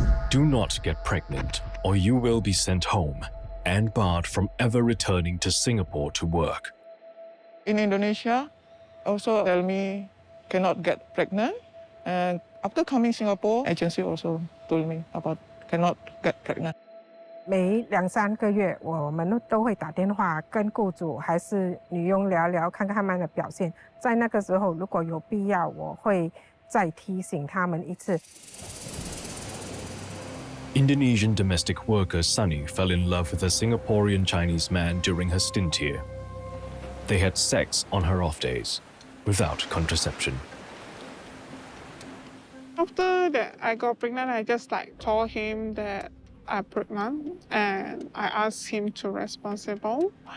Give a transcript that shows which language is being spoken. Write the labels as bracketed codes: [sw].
[en] Do not get pregnant, or you will be sent home and barred from ever returning to Singapore to work. In Indonesia, also tell me cannot get pregnant. And after coming Singapore, agency also told me about cannot get pregnant. [zh] 每2-3个月，我们都会打电话跟雇主还是女佣聊聊，看看他们的表现。在那个时候，如果有必要，我会再提醒他们一次。 [en] Indonesian domestic worker Sunny fell in love with a Singaporean Chinese man during her stint here. They had sex on her off days, without contraception. After that, I got pregnant. I just told him that I'm pregnant, and I asked him to responsible.